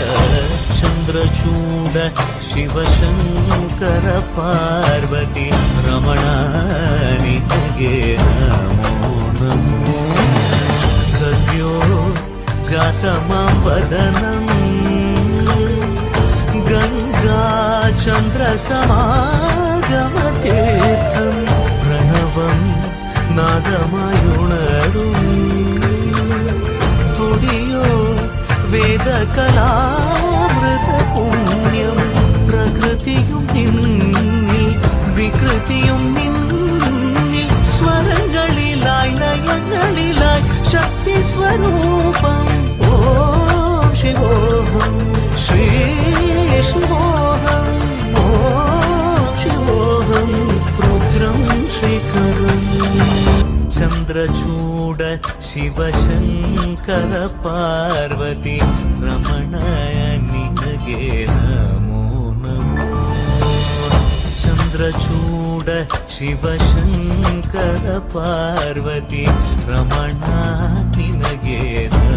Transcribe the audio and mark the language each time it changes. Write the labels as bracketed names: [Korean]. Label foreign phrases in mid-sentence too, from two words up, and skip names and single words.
[Kannada] ಚಂದ್ರಚೂಡ ಶಿವಶಂಕರ ಪಾರ್ವತಿ ರಮಣ ನಿನಗೆ ನಮೋ ನಮೋ. [Malayalam] സദ്യോ ജാതമാപദനം ഗംഗാ ചന്ദ്ര സമാഗമതീർത്ഥം പ്രണവം നാദമായുണരും തുടിയോ വേദകലാമൃത പുണ്യം പ്രകൃതിയും നിന്നിൽ വികൃതിയും നിന്നിൽ സ്വരങ്ങളിലായി ലയങ്ങളിലായി ശക്തി സ്വരൂപം. [Sanskrit] ഓം ശിവോഹം ശ്രീ ശിവോഹം ഓം ശിവോഹം രുദ്രം ശ്രീകരം. [Kannada] ಚಂದ್ರಚೂಡ ಶಿವಶಂಕರ ಪಾರ್ವತಿ ರಮಣ ನಿನಗೆ ನಮೋ ನಮೋ. ಚಂದ್ರಚೂಡ ಶಿವಶಂಕರ ಪಾರ್ವತಿ ರಮಣ ನಿನಗೆ